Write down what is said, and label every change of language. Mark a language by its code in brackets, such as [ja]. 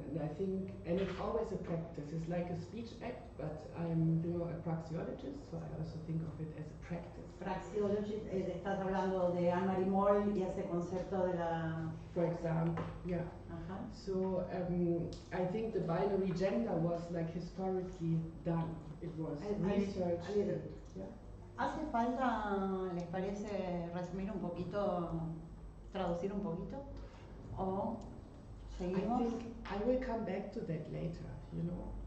[en] And I think, and it's always a practice. It's like a speech act, but I'm, you know, a praxeologist, so I also think of it as a practice. [es] Praxeologist, estás hablando de Anne-Marie Moll y ese concepto de la... [en] For example, yeah. So I think the binary gender was like historically done. It was researched. Yeah. [es] ¿Hace falta, les parece, resumir un poquito, traducir un poquito? ¿O seguimos? [en] I think I will come back to that later, you know.